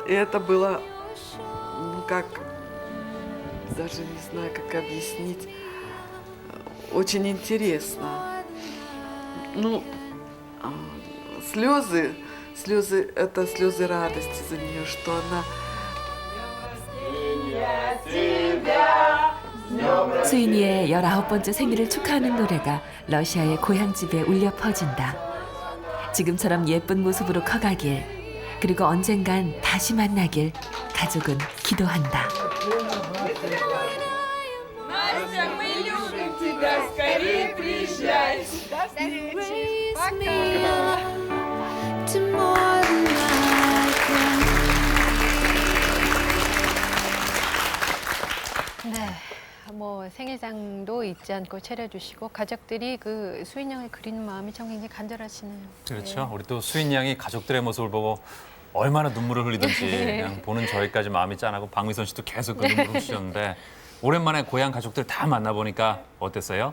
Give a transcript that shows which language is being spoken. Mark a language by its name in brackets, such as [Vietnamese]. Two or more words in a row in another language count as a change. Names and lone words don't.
[Russian] И это было, ну как, даже не знаю, как объяснить, очень интересно. Ну, слезы, это слезы радости за нее, что она... [Korean] 수인이의 19번째 생일을 축하하는 노래가 러시아의 고향집에 울려 퍼진다. 지금처럼 예쁜 모습으로 커가길, 그리고 언젠간 다시 만나길 가족은 기도한다. [Russian] Настя, мы любим тебя, скорее приезжай. Пока. [Korean] 네. 뭐 생일상도 잊지 않고 차려주시고 가족들이 그 수인 양을 그리는 마음이 참 굉장히 간절하시네요. 그렇죠. 우리 또 수인 양이 가족들의 모습을 보고 얼마나 눈물을 흘리든지 그냥 보는 저희까지 마음이 짠하고 박미선 씨도 계속 그 눈물을 흘리셨는데 오랜만에 고향 가족들 다 만나보니까 어땠어요?